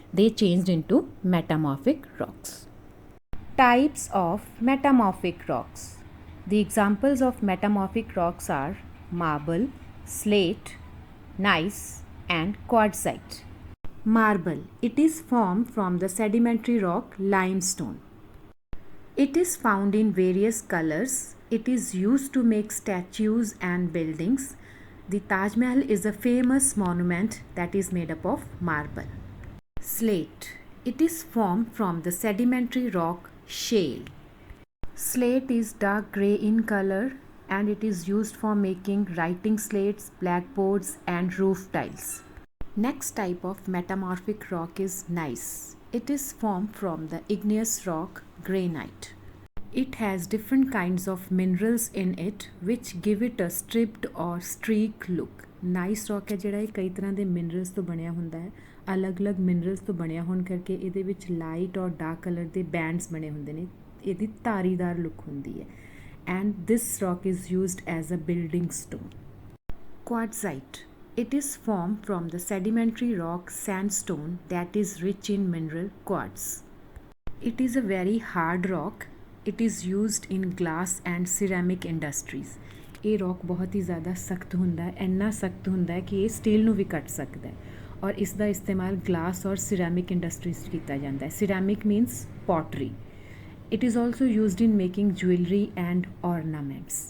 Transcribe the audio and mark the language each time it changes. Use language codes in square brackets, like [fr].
[en] They changed into metamorphic rocks. Types of metamorphic rocks. The examples of metamorphic rocks are marble, slate, gneiss, and quartzite. Marble. It is formed from the sedimentary rock limestone. It is found in various colors. It is used to make statues and buildings. The Taj Mahal is a famous monument that is made up of marble. Slate. It is formed from the sedimentary rock shale. Slate is dark grey in color and it is used for making writing slates, blackboards, and roof tiles. Next type of metamorphic rock is gneiss. It is formed from the igneous rock granite. It has different kinds of minerals in it which give it a stripped or streak look. [pa] Gneiss rock है ਜਿਹੜਾ ਕਈ ਤਰ੍ਹਾਂ ਦੇ minerals ਤੋਂ ਬਣਿਆ ਹੁੰਦਾ ਹੈ, ਅਲੱਗ-ਅਲੱਗ ਮਿਨਰਲਸ ਤੋਂ ਬਣਿਆ ਹੋਣ ਕਰਕੇ ਇਹਦੇ ਵਿੱਚ ਲਾਈਟ ਔਰ ਡਾਰਕ ਕਲਰ ਦੇ ਬੈਂਡਸ ਬਣੇ ਹੁੰਦੇ ਨੇ, ਇਹਦੀ ਧਾਰੀਦਾਰ ਲੁੱਕ ਹੁੰਦੀ ਹੈ [en] and this rock is used as a building stone. Quartzite. It is formed from the sedimentary rock sandstone that is rich in mineral quartz. It is a very hard rock. It is used in glass and ceramic industries. [pa] ਇਹ rock ਬਹੁਤ ਹੀ ਜ਼ਿਆਦਾ ਸਖਤ ਹੁੰਦਾ ਹੈ, ਇੰਨਾ ਸਖਤ ਹੁੰਦਾ ਹੈ ਕਿ ਇਹ ਸਟੀਲ ਨੂੰ ਵੀ ਕੱਟ ਸਕਦਾ ਹੈ ਔਰ ਇਸ ਦਾ ਇਸਤੇਮਾਲ ਗਲਾਸ ਔਰ ਸਿਰੈਮਿਕ ਇੰਡਸਟਰੀਜ਼ 'ਚ ਕੀਤਾ ਜਾਂਦਾ ਹੈ. [en] Ceramic means pottery. It is also used in making jewelry and ornaments.